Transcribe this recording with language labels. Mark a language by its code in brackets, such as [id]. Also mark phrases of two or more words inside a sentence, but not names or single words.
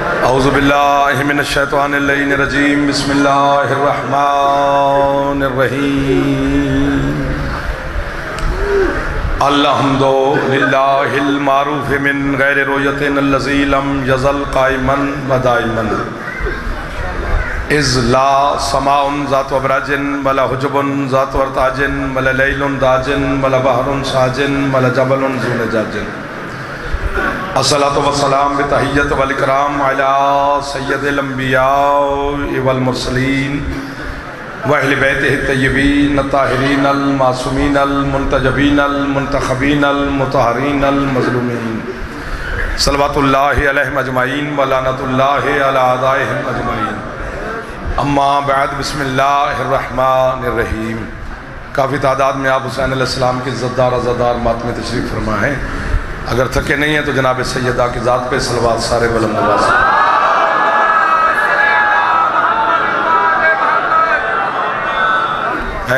[ar] اعوذ باللہ من الشیطان اللعین الرجیم بسم اللہ الرحمن الرحیم الحمد للہ المعروف من غیر رویت الذی لم یزل قائما و دائما اذ لا سماء ذات ابراج ولا حجب ذات ارتاج ولا لیل داج ولا بحر ساج ولا جبل ذو لجاج الصلاة والسلام بتحیت والاکرام علی سید الانبیاء والمرسلین واہل بیتہ الطیبین الطاہرین المعصومین المنتجبین المنتخبین المطہرین المظلومین صلوات اللہ علیہم اجمعین ولعنت اللہ علی اعدائہم اجمعین اما بعد بسم اللہ الرحمن الرحیم. [ur] کافی تعداد میں آپ حسین علیہ السلام کی عزتدار عزادار ماتم تشریف فرما ہیں. اگر تھکے نہیں ہیں تو جناب سیدہ کی ذات پہ صلوات سارے بلند آواز ہے.